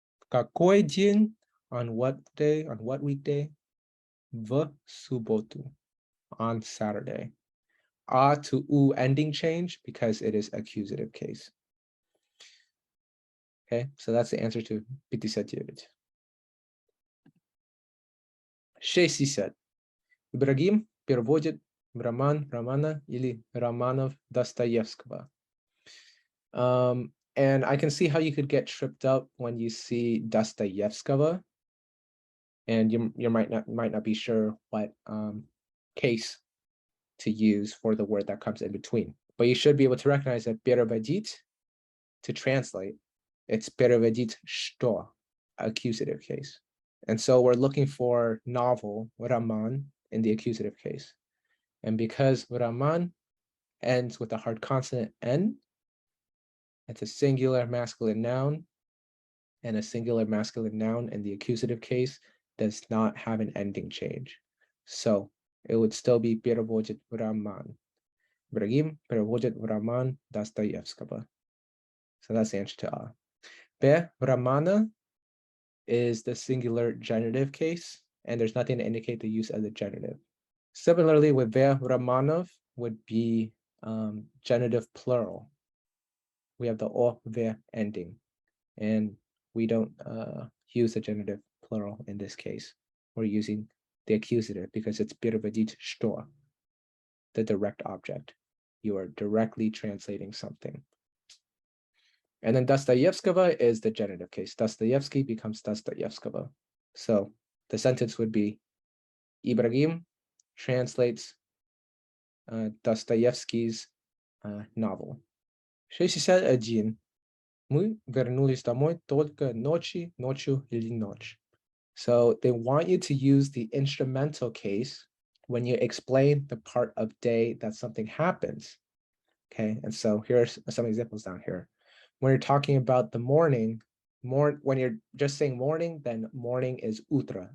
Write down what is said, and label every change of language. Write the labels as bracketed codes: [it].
[ru] Какой день, [en] on what day, on what weekday? [ru] В субботу, [en] on Saturday. A to u ending change because it is accusative case. Okay, so that's the answer to 59. 60. [ru] Ибрагим переводит романа или романов Достоевского. [en] And I can see how you could get tripped up when you see Dostoevskого, and you might not be sure what case to use for the word that comes in between. But you should be able to recognize that переводить, to translate, it's [ru] переводить что, [en] accusative case. And so we're looking for novel, роман, in the accusative case. And because роман ends with a hard consonant N, it's a singular masculine noun, and a singular masculine noun in the accusative case does not have an ending change. So it would still be [ru] переводит роман. Ибрагим переводит роман Достоевского. [en] So that's the answer to A. Be романа is the singular genitive case, and there's nothing to indicate the use of the genitive. Similarly, with be романов would be genitive plural. We have the o, ve ending, and we don't use the genitive plural in this case. We're using the accusative because it's [ru] переводить что, [en] the direct object. You are directly translating something. And then Dostoevskого is the genitive case. Dostoevsky becomes Dostoevskого. So the sentence would be, Ibrahim translates Dostoevsky's novel. 61. [ru] Мы вернулись домой только ночью или ночь. [en] So they want you to use the instrumental case when you explain the part of day that something happens. Okay, and so here's some examples down here. When you're talking about the morning, when you're just saying morning, then morning is утро.